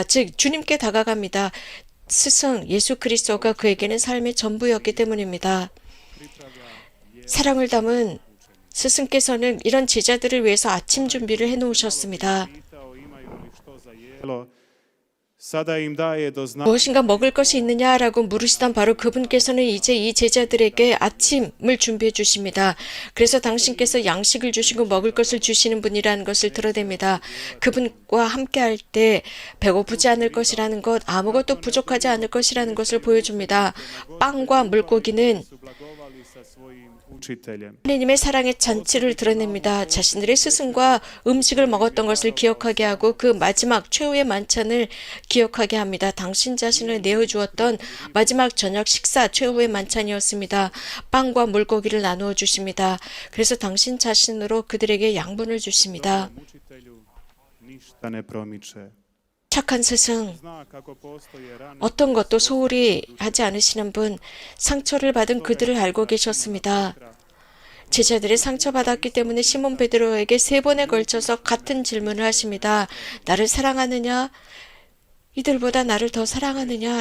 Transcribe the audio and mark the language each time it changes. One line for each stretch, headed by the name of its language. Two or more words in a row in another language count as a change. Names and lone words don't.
Korean: 즉 주님께 다가갑니다. 스승 예수 그리스도가 그에게는 삶의 전부였기 때문입니다. 사랑을 담은 스승께서는 이런 제자들을 위해서 아침 준비를 해놓으셨습니다.
Croatian: sada im daje do znanja
Korean: 무엇인가 먹을 것이 있느냐라고 물으시던 바로 그분께서는 이제 이 제자들에게 아침을 준비해 주십니다. 그래서 당신께서 양식을 주시고 먹을 것을 주시는 분이라는 것을 드러냅니다. 그분과 함께할 때 배고프지 않을 것이라는 것, 아무것도 부족하지 않을 것이라는 것을 보여줍니다. 빵과 물고기는
Croatian: blagovali sa svojim učiteljem.
Korean: 하나님의 사랑의 잔치를 드러냅니다. 자신들의 스승과 음식을 먹었던 것을 기억하게 하고 그 마지막 최후의 만찬을 기억하게 합니다. 당신 자신을 내어주었던 마지막 저녁 식사 최후의 만찬이었습니다. 빵과 물고기를 나누어 주십니다. 그래서 당신 자신으로 그들에게 양분을 주십니다.
Croatian: Učitelju ništa ne promiče.
Korean: 착한 스승,
Croatian: Zna kako postoje rane
Korean: 어떤 것도 소홀히 하지 않으시는 분, 상처를 받은 그들을 알고 계셨습니다. 제자들이 상처받았기 때문에 시몬 베드로에게 3번에 걸쳐서 같은 질문을 하십니다. 나를 사랑하느냐? 이들보다 나를 더 사랑하느냐?